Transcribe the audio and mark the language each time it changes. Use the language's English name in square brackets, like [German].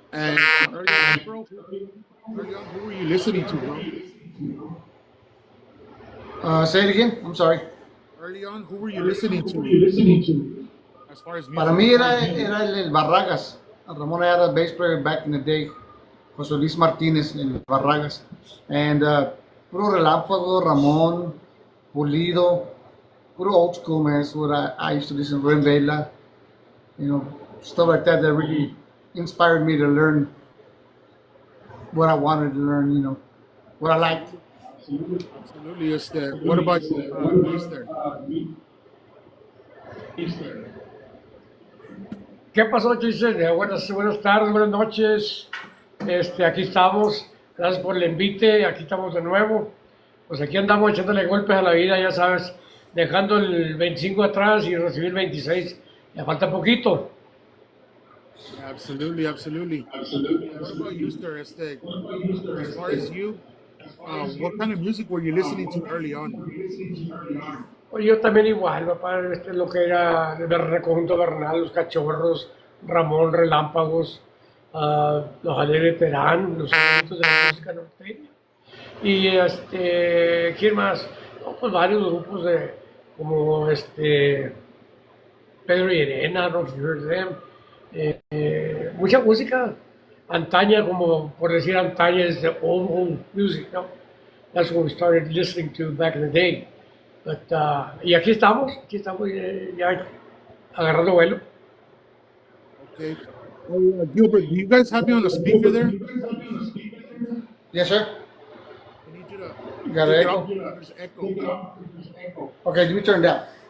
[English] And early on, bro, early on, who were you listening to, bro? Say it again. I'm sorry. Early on, who were you listening to as far as [Spanish] Para [English] music? [Spanish] mí era el Barragas. [English] Ramón [Spanish] era [English] the bass player back in the day. [Spanish] José Luis Martínez, el Barragas. [English] And [Spanish] puro [English] Relámpago, Ramón, Pulido, puro old school, man. That's what I used to listen to. Ren Vela, stuff like that that really inspired me to learn what I wanted to learn, what I liked. Absolutely. What about Easter? [Spanish] ¿Qué pasó, Jason? Buenas tardes, buenas noches. Aquí estamos. Gracias por el invite. Aquí estamos de nuevo. Pues aquí andamos echándole golpes a la vida, ya sabes, dejando el 25 atrás y recibir el 26. Ya falta poquito. [English] Absolutely. What about Easter? As far as you, what kind of music were you listening to early on? [Spanish] Pues yo también igual, papá, lo que era el conjunto Bernal, los Cachorros, Ramón, Relámpagos, los Alegres Terán, los elementos de la música norteña. Y ¿quién más? No, pues varios grupos como Pedro y Irena, [English] I don't know if you heard them. [Spanish] Mucha música antaña, como por decir antaña, es [English] the old music, [Spanish] ¿no? [English] That's what we started listening to back in the day. [Spanish] But, y aquí estamos ya agarrando vuelo. [English] Okay. Gilbert, do you guys have me on the speaker there? Yes, sir. I need you to. You got an take it echo? off. There's echo. Okay, let me turn it down.